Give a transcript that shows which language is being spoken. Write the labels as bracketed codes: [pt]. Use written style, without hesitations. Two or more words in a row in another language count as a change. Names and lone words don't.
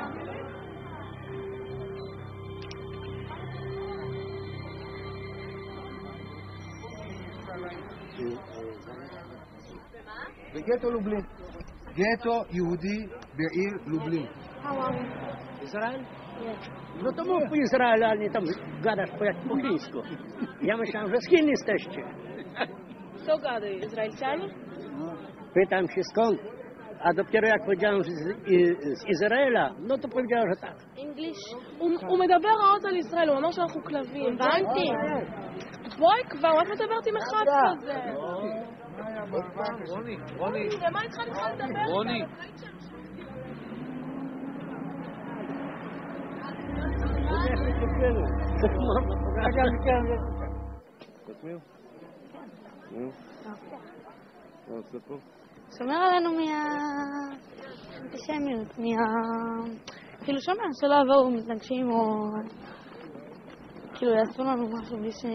[he] בגטו לובלין. גטו יהודי בעיר לובלин. [ru] Израиль? [pl] No to mów po Izraelu, a nie tam gadasz po chińsku. Ja myślałem, że z Chin jesteście. Co gadają? Izraelczanie? Pytam się skąd. A dopiero jak powiedziałem, że z Izraela, no to powiedziałem, że tak. [en] English. [he] הוא מדבר רעות על ישראל, הוא אמר שאנחנו כלבים. הבנתי. בואי כבר, מה את מדברת עם אחד כזה? רוני. למה אני צריכה לך לדבר? רוני. שומר עלינו מהאנטישמיות, כאילו שומר, שלא יבואו מתנגשים או כאילו יעשו לנו משהו בלי ש...